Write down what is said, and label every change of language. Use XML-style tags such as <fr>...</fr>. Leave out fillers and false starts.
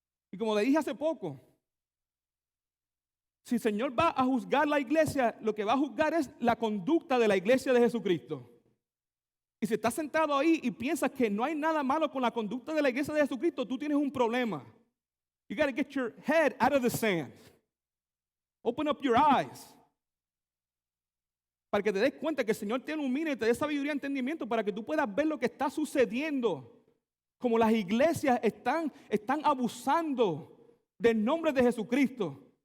<es>Y como le dije hace poco, si el Señor va a juzgar la iglesia, lo que va a juzgar es la conducta de la iglesia de Jesucristo. Y si estás sentado ahí y piensas que no hay nada malo con la conducta de la iglesia de Jesucristo, tú tienes un problema.</es> <en>You got to get your head out of the sand. Open up your eyes.</en> <es>Para que te des cuenta que el Señor te ilumine y te dé sabiduría y entendimiento para que tú puedas ver lo que está sucediendo. Como las iglesias están abusando del nombre de Jesucristo.</es>